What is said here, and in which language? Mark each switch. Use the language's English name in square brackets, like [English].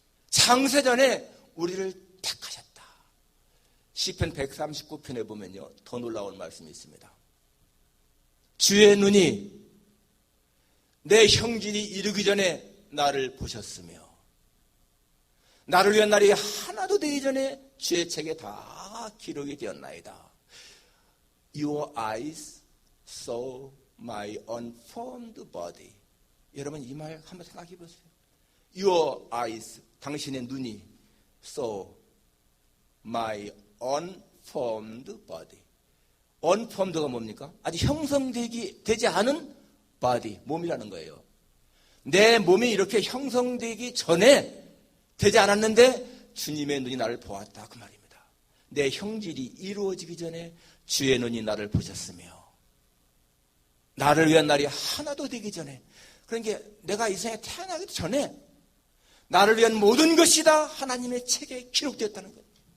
[Korean] 창세전에 우리를 택하셨다. 시편 139편에 보면요, 더 놀라운 말씀이 있습니다. 주의 눈이 내 형질이 이르기 전에 나를 보셨으며 나를 위한 날이 하나도 되기 전에 주의 책에 다 기록이 되었나이다. [English] Your eyes saw my unformed body. [Korean] 여러분 이 말 한번 생각해 보세요. [English] Your eyes, [Korean] 당신의 눈이 [English] saw my unformed body. [Korean] unformed가 뭡니까? 아직 형성되지 않은 body, 몸이라는 거예요. 내 몸이 이렇게 형성되기 전에 되지 않았는데 주님의 눈이 나를 보았다, 그 말입니다. 내 형질이 이루어지기 전에 주의 눈이 나를 보셨으며 나를 위한 날이 하나도 되기 전에, 그러니까 내가 이 세상에 태어나기도 전에 나를 위한 모든 것이 다 하나님의 책에 기록되었다는 거예요.